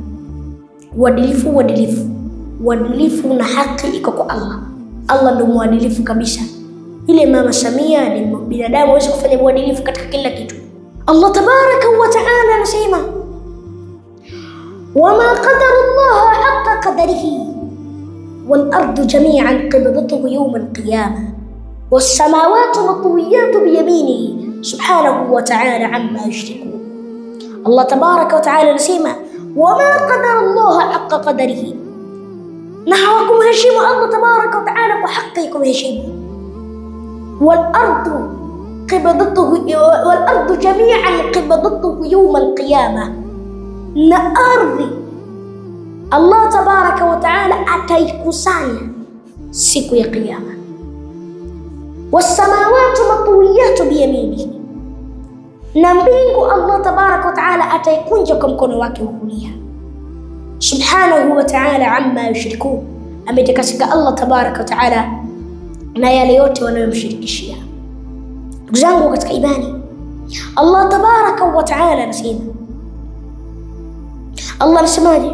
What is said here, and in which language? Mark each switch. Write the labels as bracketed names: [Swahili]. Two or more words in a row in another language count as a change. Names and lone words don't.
[Swahili] Uadilifu na haki iko kwa Allah. Allah ndio mwadilifu kabisa. Ile Mama Samia ni binadamu, hawezi kufanya uadilifu katika kila kitu. [Arabic] الله تبارك وتعالى anasema, وما قدر الله حق قدره والأرض جميعا قبضته يوم القيامة والسماوات مطويات بيمينه سبحانه وتعالى عما يشركون. [Swahili] Allah [Arabic] تبارك وتعالى [Swahili] anasema, [Arabic] وما قدر الله حق قدره, [Swahili] na hawakumheshimu Allah [Arabic] تبارك وتعالى [Swahili] kwa haki kumheshimu. [Arabic] والأرض جميعا قبضته يوم القيامة، [Swahili] na ardhi Allah [Arabic] تبارك وتعالى [Swahili] ataikusanya siku ya kiyama. [Arabic] والسماوات مطويات بيمينه, [Swahili] na mbingu Allah [Arabic] تبارك وتعالى [Swahili] ataikunja kwa mkono wake wa kulia. [Arabic] سبحانه وتعالى عما يشركون, [Swahili] ametakasika Allah [Arabic] تبارك وتعالى [Swahili] na yale yote wanayomshirikishia. Ndugu zangu katika imani, Allah [Arabic] تبارك وتعالى [Swahili] anasema, Allah anasemaje?